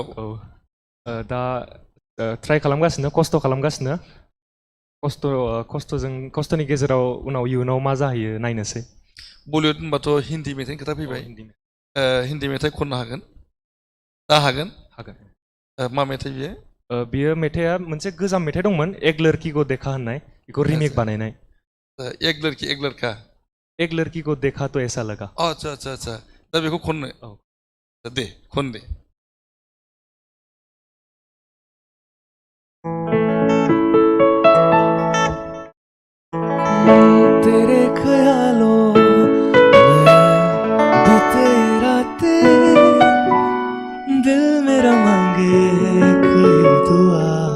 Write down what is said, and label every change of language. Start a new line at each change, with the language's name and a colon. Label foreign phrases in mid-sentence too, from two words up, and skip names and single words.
Bodo: औ दा ट्राइ खालामगासिनो खस्थ' खालामगासिनो खस्थ'नि गेजेराव उनाव इयुनाव मा जाहैयो नायनोसै बलिउड होनबाथ' हिन्दी मेथाइनि खोथा फैबाय हिन्दी मेथाइ खननो हागोन दा हागोन मा मेथाइ बियो? बियो मेथाइआ मोनसे गोजाम मेथाइ दंमोन एक लड़की को देखा होननाय बेखौ रिमेक बानायनाय
Hindi: एक लड़की एक लड़का एक लड़की को देखा तो ऐसा लगा
Bodo: आदसा आदसा आदसा दा बेखौ खननो दे खन दे
Hindi: तेरे ख्यालों में बीते रातें दिल मेरा मांगे कोई दुआ